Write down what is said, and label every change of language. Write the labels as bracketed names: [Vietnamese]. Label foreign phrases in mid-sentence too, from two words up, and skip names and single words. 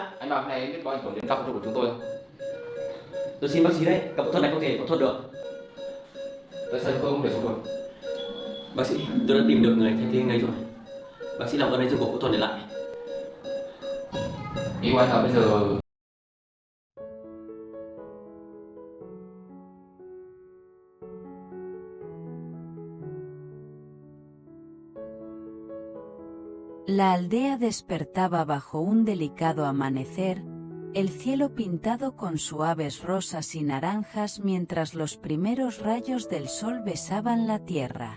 [Vietnamese] Anh bảo cái này biết có ảnh hưởng đến các phẫu thuật của chúng tôi không? Tôi xin bác sĩ đấy, các phẫu thuật này không thể phẫu thuật được. Tại sao chúng tôi không thể phẫu thuật? Bác sĩ, tôi đã tìm được người thay thế anh ấy rồi. Bác sĩ làm ơn hãy dừng cuộc phẫu thuật này lại. Ý của anh là bây giờ [Spanish] La aldea despertaba bajo un delicado amanecer, el cielo pintado con suaves rosas y naranjas mientras los primeros rayos del sol besaban la tierra.